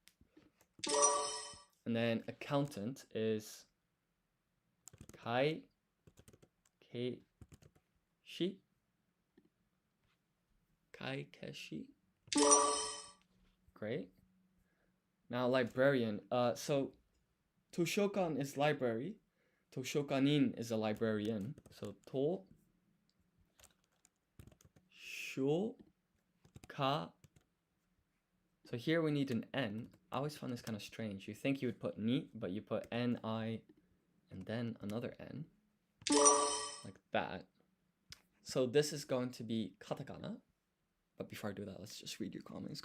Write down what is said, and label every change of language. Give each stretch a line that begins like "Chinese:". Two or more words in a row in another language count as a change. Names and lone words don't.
English: And then accountant is
Japanese: Kai Keshi. Kai Keshi.
English: Great. Now librarian. So Toshokan is library. Toshokanin is a librarian. So to sho ka. So here we need an N. I always found this kind of strange. You think you would put ni, but you put N-I and then another N. Like that. So this is going to be katakana. But before I do that, let's just read your comments.